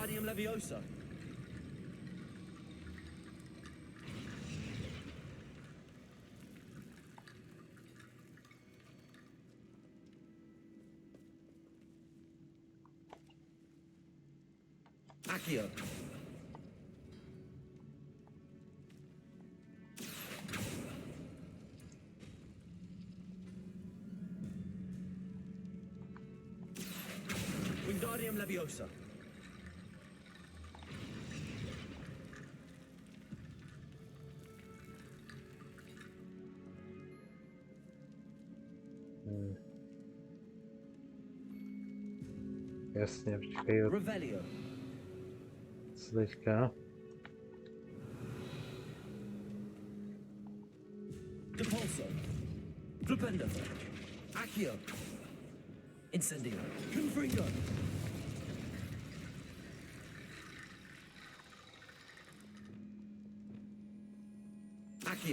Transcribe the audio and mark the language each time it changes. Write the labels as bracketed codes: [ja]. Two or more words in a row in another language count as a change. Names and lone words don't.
[la] Leviosa. Accio. Wingardium Leviosa. [cs] Jasně, počkej. [la] Revelio. [cs] Co teďka? [la] Depulso. Flipendo. Accio. Incendio. Confringo. Accio.